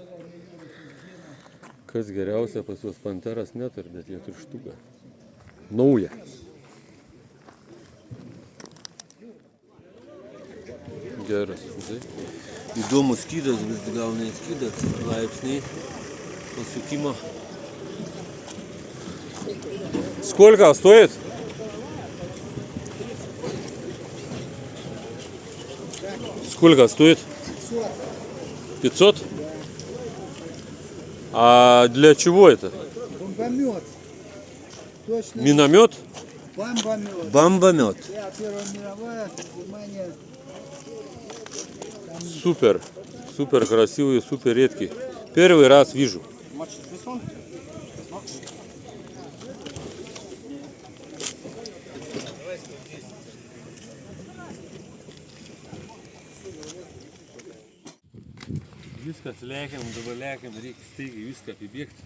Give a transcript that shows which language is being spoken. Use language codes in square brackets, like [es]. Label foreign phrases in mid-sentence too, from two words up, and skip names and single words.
[lt] Kas geriausia, pas juos panteras neturi, bet jie turi štuką. Nauja. Geras. Įdomus skydas, vis gaunai skydas. Laipsniai. Pasukimo. [ru] Сколько стоит? Сколько стоит? 500. А для чего это? Бомбомет. Точно. Миномет? Бомбомет. Бомбомет. Первая мировая, Германия. Супер. Супер красивый, супер редкий. Первый раз вижу. [lt] Viskas lekiam, dabar lekiam, reikia staigiai viską apibėgti.